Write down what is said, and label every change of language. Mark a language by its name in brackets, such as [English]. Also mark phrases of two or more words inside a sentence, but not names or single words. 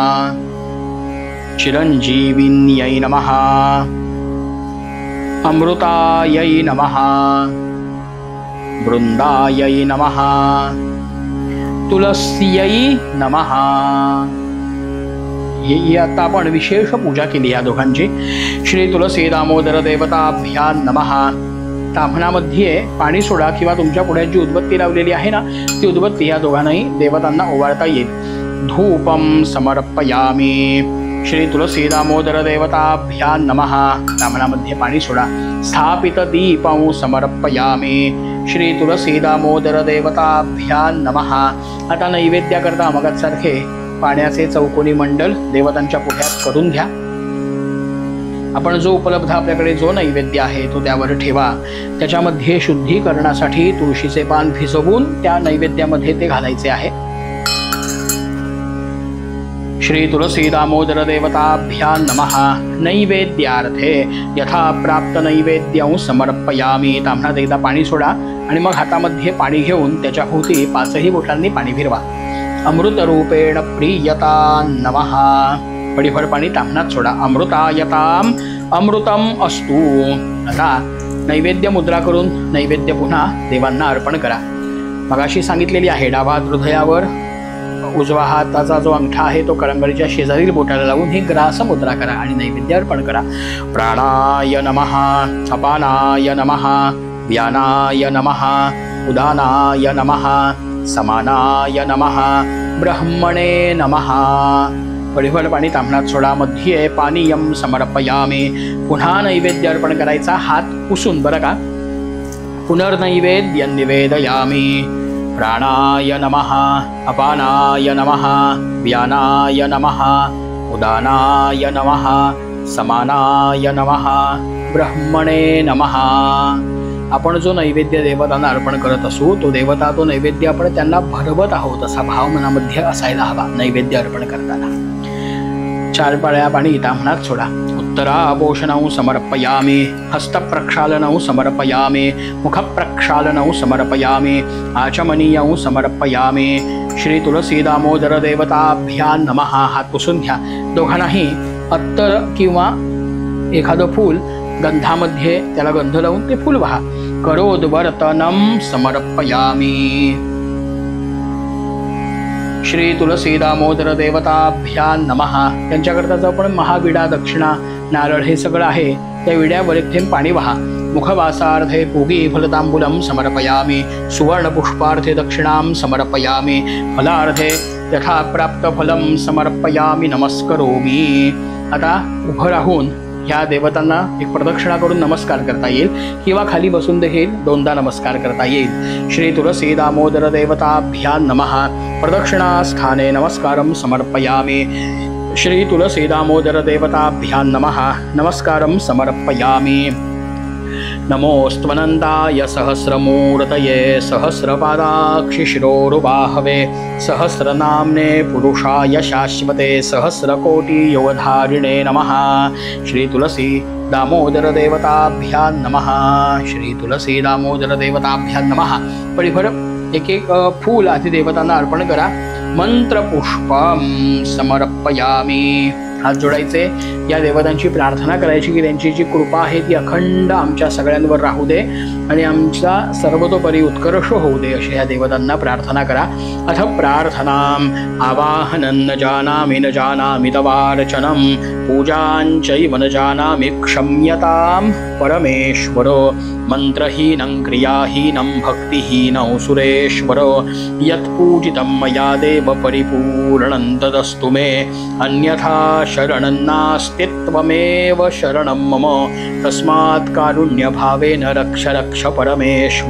[Sanskrit] चिरञ्जीविन्यै नमः, अमृतायै नमः, वृंदायै नमः, तुलस्यै नमः. [Marathi] ही आता आपण विशेष पूजा केली या दोघांची. [Sanskrit] श्री तुलसी दामोदर देवताभ्यां नमः. [Marathi] ताम्हणामध्ये पाणी सोडा किंवा तुमच्या पुढे जी उदबत्ती लावलेली आहे ना ती उदबत्ती या दोघांनाही देवतांना ओवाळता येईल. [Sanskrit] धूपम समर्पयामी. श्री तुलसी दामोदर देवताभ्यां नमः. [Marathi] ताम्हणामध्ये पाणी सोडा. [Sanskrit] स्थापित दीपं समर्पयामी. श्री तुलसी दामोदर देवताभ्यां नमः. [Marathi] आता नैवेद्याकरता मगाचसारखे पाण्याचे चौकोनी मंडल देवतांच्या पुढ्यात करून घ्या. आपण जो उपलब्ध आपल्याकडे जो नैवेद्य आहे तो त्यावर ठेवा. त्याच्यामध्ये शुद्धीकरणासाठी तुळशीचे पान भिजवून त्या नैवेद्यामध्ये ते घालायचे आहे. [Sanskrit] श्री तुलसी दामोदर देवताभ्यां नमः. नैवेद्यार्थे यथा प्राप्त नैवेद्यं समर्पयामी. [Marathi] ताम्हणात एकदा पाणी सोडा आणि मग हातामध्ये पाणी घेऊन त्याच्या भोवती 5ही बोटांनी पाणी फिरवा. [Sanskrit] अमृत रूपेण प्रियता नमः. [Marathi] पडीभर पाणी ताम्हणात सोडा. [Sanskrit] अमृतायताम अमृतम अस्तु. [Marathi] आता नैवेद्य मुद्रा करून नैवेद्य पुन्हा देवांना अर्पण करा. मगाशी सांगितलेली आहे डावा हृदयावर उजवा हाताचा जो अंगठा आहे तो करंगळीच्या शेजारील बोटाला लावून ही ग्रास मुद्रा करा आणि नैवेद्य अर्पण करा. [Sanskrit] प्राणाय नमः, अपानाय नमः, व्यानाय नमः, उदानाय नमः, समानाय नमः, ब्रह्मणे नमः. [Marathi] पडीभर पाणी ताम्हणात सोडा. [Sanskrit] मध्ये पानीयम समर्पयामी. [Marathi] पुन्हा नैवेद्य अर्पण करायचा हात पुसून. बरं का. [Sanskrit] पुनर्नैवेद्य निवेदयामी. प्राणाय नमः, अपानाय नमः, व्यानाय नमः, उदानाय नमः, समानाय नमः, ब्रह्मणे नमः. [Marathi] आपण जो नैवेद्य देवतांना अर्पण करत असू तो देवता तो नैवेद्य आपण त्यांना भरवत आहोत असा भाव मनामध्ये असायला हवा नैवेद्य अर्पण करताना. 4 पाळ्या पाणी ताम्हणात सोडा. [Sanskrit] उत्तरापोषणं समर्पयामी. हस्तप्रक्षालनं समर्पयामी. मुखप्रक्षालनं समर्पयामी. आचमनीयं समर्पयामी. श्री तुलसी दामोदर देवताभ्यां नमः. [Marathi] हात पुसून घ्या. दोघांनाही अत्तर किंवा एखादं फूल गंधामध्ये त्याला गंध लावून ते फूल वाहा. [Sanskrit] करोद्वर्तनं समर्पयामी. श्री तुलसी दामोदर देवताभ्यां नमः. [Marathi] त्यांच्याकरता जो आपण महाविडा, दक्षिणा, नारळ हे सगळं आहे त्या विड्यावर एक थेंब पाणी वाहा. [Sanskrit] मुखवासार्थे पूगी फलतांबूलं समर्पयामि सुवर्णपुष्पार्थे दक्षिणां समर्पयामि फलार्थे यथा प्राप्त फलं समर्पयामि नमस्करोमि। [Marathi] आता उभं राहून ह्या देवतांना एक प्रदक्षिणा करून नमस्कार करता येईल किंवा खाली बसून देखील दोनदा नमस्कार करता येईल। [Sanskrit] श्री तुलसी दामोदर देवताभ्यां नमः। प्रदक्षिणास्थाने नमस्कारं समर्पयामि। श्री तुलसी दामोदर देवताभ्यां नमः। नमस्कारं समर्पयामि। नमोऽस्त्वनन्ताय सहस्रमूर्तये सहस्रपादाक्षि शिरोरुबाहवे सहस्रनाम्ने पुरुषाय शाश्वते सहस्रकोटियोगधारिणे नमः। श्री तुलसी दामोदर देवताभ्यां नमः। श्री तुलसी दामोदर देवताभ्यां नमः। [Marathi] परिभर एक एक फूल आधी देवतांना अर्पण करा। [Sanskrit] मंत्रपुष्पम समर्पयामि। [Marathi] हात जोडायचे, या देवतांची प्रार्थना करायची की त्यांची जी कृपा आहे ती अखंड आमच्या सगळ्यांवर राहू दे आणि आमचा सर्वतोपरी उत्कर्ष होऊ दे, अशी या देवतांना प्रार्थना करा। [Sanskrit] अथ प्रार्थनाम आवाहनं न जानामि तवार्चनं पूजांचैव न जानामि क्षम्यतां परमेश्वर। मंत्रहीनं क्रियाहीनं भक्तिहीनं सुरेश्वर यत्पूजितं मया देव परिपूर्णं तदस्तु मे अन्यथा शरणं नास्ति त्वमेव शरणं मम तस्मात् कारुण्यभावेन रक्ष रक्ष परमेश्वर।